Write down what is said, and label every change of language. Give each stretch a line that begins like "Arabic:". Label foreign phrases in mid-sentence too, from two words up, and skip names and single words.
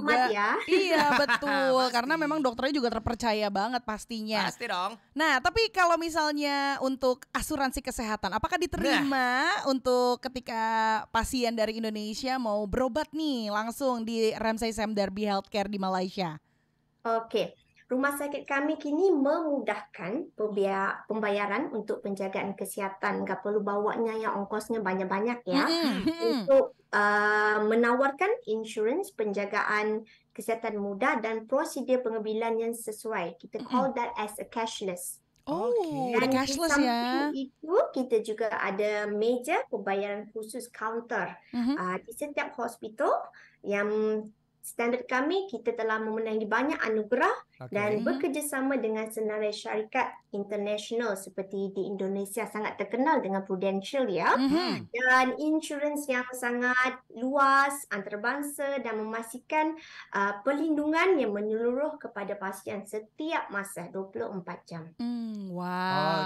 Indonesian: juga ya. Iya betul, karena memang dokternya juga terpercaya banget pastinya. Pasti dong. Nah, tapi kalau misalnya untuk asuransi kesehatan, apakah diterima untuk ketika pasien dari Indonesia mau berobat nih langsung di Ramsay Sime Darby Healthcare di Malaysia?
Malay: Okey. Rumah sakit kami kini memudahkan pembayaran untuk penjagaan kesihatan. Tak perlu bawanya yang ongkosnya banyak-banyak ya. Untuk menawarkan insurans penjagaan kesihatan mudah dan prosedur pengambilan yang sesuai.
English: Kita call that as a cashless.
Malay: Ada cashless ya. Itu kita juga ada meja pembayaran khusus counter. Di setiap hospital yang standard kami, kita telah memenangi banyak anugerah dan bekerjasama dengan senarai syarikat international seperti di Indonesia sangat terkenal dengan Prudential ya. Dan insurans yang sangat luas, antarabangsa dan memastikan perlindungan yang menyeluruh kepada pasien setiap masa 24 jam.
English: Wow.